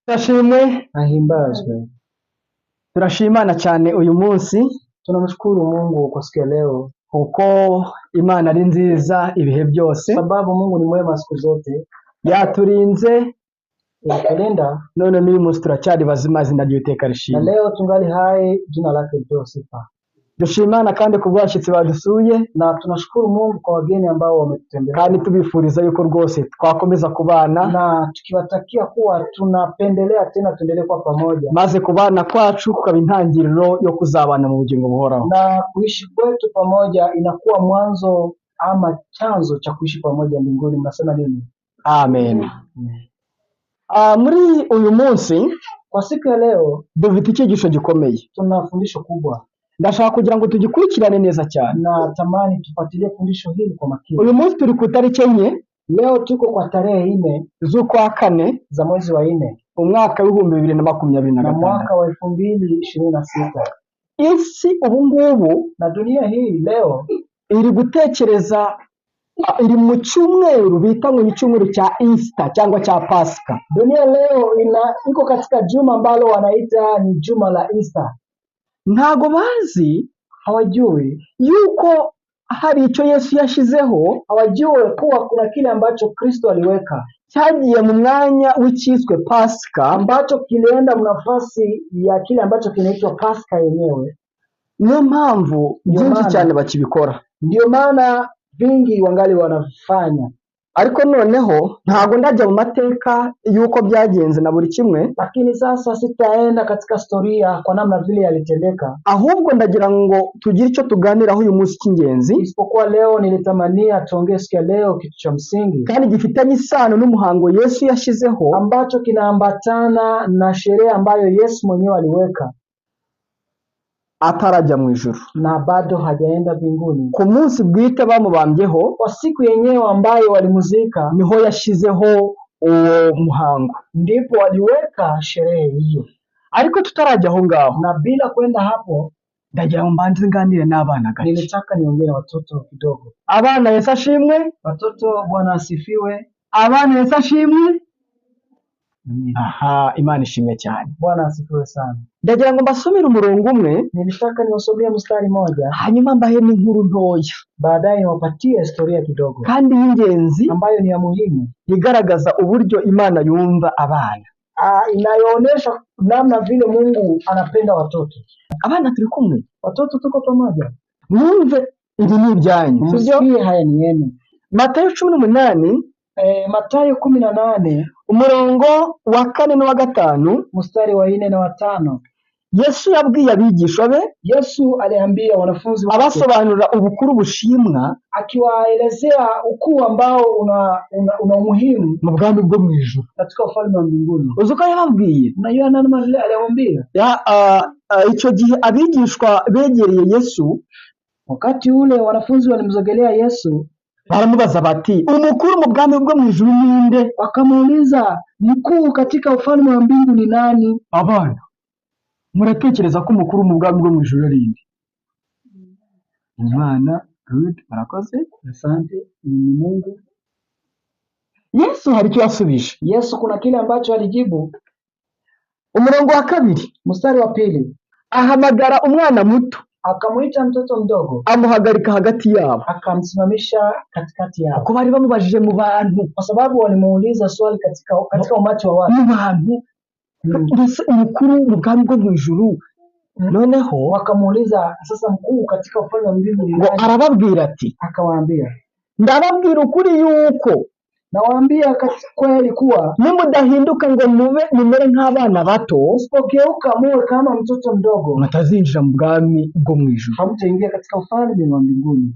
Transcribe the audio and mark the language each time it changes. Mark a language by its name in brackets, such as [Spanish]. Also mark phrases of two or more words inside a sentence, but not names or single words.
[Kinyarwanda] Turashimwe, Ahimbazwe. turashimana cyane uyu munsi [Swahili] Tunamshukuru Mungu kwa siku ya leo [Kinyarwanda] kuko Imana ari nziza ibihe byose, [Swahili] sababu Mungu ni mwema siku zote. [Kinyarwanda] yaturinze [Swahili] Kulinda [Kinyarwanda] none n'uyu munsi turacyari bazima, izina ry'Uwiteka na rishimwe. [Swahili] leo tungali hai, jina lake lipewe sifa. [Kinyarwanda] Dushimana kandi ku bw'abashyitsi badusuye, [Swahili] Na tunashukuru Mungu kwa wageni ambao wametutembelea, [Kinyarwanda] kandi tubifuriza yuko rwose twakomeza kubana, [Swahili] na tukiwatakia kuwa tunapendelea tena tuendelee kwa pamoja, [Kinyarwanda] maze kubana kwacu kukaba intangiriro yo kuzabana mu bugingo buhoraho. [Swahili] na kuishi kwetu pamoja inakuwa mwanzo ama chanzo cha kuishi pamoja mbinguni. Mnasema nini? [Kinyarwanda] Amen. Muri uyu munsi [Swahili] Kwa siku ya leo [Kinyarwanda] dufite icyigisho gikomeye, [Swahili] tuna fundisho kubwa, [Kinyarwanda] ndashaka kugira ngo tugikurikirane neza cyane. [Swahili] na tamani tufuatilie fundisho hili kwa makini. [Kinyarwanda] Uyu munsi turi ku itariki 4 [Swahili] Leo tuko kwa tarehe 4 [Kinyarwanda] z'ukwa 4 [Swahili] za mwezi wa 4 [Kinyarwanda] umwaka w'ibihumbi 2025. [Swahili] na mwaka wa 2026, [Kinyarwanda] Isi ubu ngubu [Swahili] na dunia hii leo [Kinyarwanda] iri gutekereza, iri mu cyumweru bita ngo ni cyumweru cya Easter cyangwa cya Pasika. [Swahili] dunia leo iko katika juma ambalo wanaita ni juma la Easter. [Kinyarwanda] Ntago bazi [Swahili] Hawajui [Kinyarwanda] yuko hari icyo Yesu yashizeho [Swahili] hawajui kuwa kuna kile ambacho Kristo aliweka [Kinyarwanda] cyagiye mu mwanya w'icyiswe Pasika, [Swahili] ambacho kilienda mnafasi ya kile ambacho kinaitwa Pasaka yenyewe. [Kinyarwanda] niyo mpamvu byinshi cyane bakibikora. [Swahili] Ndio maana vingi wangali wanafanya, [Kinyarwanda] Ariko noneho ntago ndajya mu mateka yuko byagenze na buri kimwe, [Swahili] lakini sasa sitaenda katika historia kwa namna vile yalitendeka, [Kinyarwanda] ahubwo ndagira ngo tugire icyo tuganiraho uyu munsi cy'ingenzi, [Swahili] isipokuwa leo nilitamania tuongee siku ya leo kitu cha msingi [Kinyarwanda] kandi gifitanye isano n'umuhango Yesu yashyizeho [Swahili] ambacho kinaambatana na sherehe ambayo Yesu mwenyewe aliweka [Kinyarwanda] atarajya mu ijuru. [Swahili] na bado hajaenda mbinguni. [Kinyarwanda] Ku munsi bwite bamubambyeho [Swahili] Kwa siku yenyewe ambayo walimuzika, [Kinyarwanda] niho yashyizeho uwo muhango. [Swahili] ndipo waliweka sherehe hiyo. [Kinyarwanda] Ariko tutarajya aho ngaho, [Swahili] Na bila kwenda hapo, [Kinyarwanda] ndagira ngo mbanze nganire n'abana gake. [Swahili] nilitaka niongee na watoto kidogo. [Kinyarwanda] Abana Yesu ashimwe, [Swahili] Watoto, Bwana asifiwe. [Kinyarwanda] abana Yesu ashimwe. Amina. Aha, Imana ishimwe cyane. [Swahili] Bwana asifiwe sana. [Kinyarwanda] Ndagira ngo mbasomere umurongo umwe, [Swahili] Nilitaka niwasomee mstari moja, [Kinyarwanda] hanyuma mbahe n'inkuru ntoya [Swahili] baadaye niwapatie historia kidogo [Kinyarwanda] kandi y'ingenzi [Swahili] ambayo ni ya muhimu, [Kinyarwanda] igaragaza uburyo Imana yumva abana. [Swahili] inayoonyesha namna vile Mungu anapenda watoto. [Kinyarwanda] Abana turi kumwe, [Swahili] Watoto tuko pamoja, [Kinyarwanda] mwumve ibi ni ibyanyu, sibyo? [Swahili] msikie haya ni yenu. [Kinyarwanda] Matayo 18 [Swahili] Mathayo 18 [Kinyarwanda] umurongo wa 4 n'uwa 5, [Swahili] mstari wa 4 na wa 5. [Kinyarwanda] Yesu yabwiye abigishwa be [Swahili] Yesu aliambia wanafunzi wake, [Kinyarwanda] abasobanurira ubukuru bushimwa [Swahili] akiwaelezea ukuu ambao una umuhimu [Kinyarwanda] mu bwami bwo mu ijuru. [Swahili] katika ufalme wa mbinguni. [Kinyarwanda] Uzi uko yababwiye? [Swahili] Unajua nani vile aliwaambia? [Kinyarwanda] Icyo gihe abigishwa begereye Yesu, Wakati ule wanafunzi walimzogelea Yesu, baramubaza bati, umukuru mu bwami bwo mu ijuru ninde? wakamuuliza, mkuu katika ufalme wa mbingu ni nani? Abana, muratekereza ko umukuru mu bwami bwo mu ijuru ari nde? Imana. Good, murakoze. [Swahili] Asante, ni Mungu. [Kinyarwanda] Yesu hari icyo yasubije. [Swahili] Yesu kuna kile ambacho alijibu. [Kinyarwanda] Umurongo wa 2, [Swahili] Mstari wa 2, [Kinyarwanda] ahamagara umwana muto, [Swahili] akamuita mtoto mdogo, [Kinyarwanda] amuhagarika hagati yabo, [Swahili] akamsimamisha katikati yao, [Kinyarwanda] kuko bari bamubajije mu bantu, [Swahili] kwa sababu walimuuliza swali katika umati wa watu. [Kinyarwanda] mu bantu, mbese umukuru mu bwami bwo mu ijuru. Noneho [Swahili] Wakamuuliza, sasa mkuu katika ufalme wa mbingu ni [Kinyarwanda] ngo [Swahili] nani? [Kinyarwanda] arababwira ati, [Swahili] Akawaambia, [Kinyarwanda] ndababwira ukuri yuko [Swahili] nawaambia kweli kuwa [Kinyarwanda] nimudahinduka ngo mumere nk'abana bato, [Swahili] usipogeuka muwe kama mtoto mdogo, [Kinyarwanda] mutazinjira mu bwami bwo mu ijuru. [Swahili] hamtaingia katika ufalme wa mbinguni.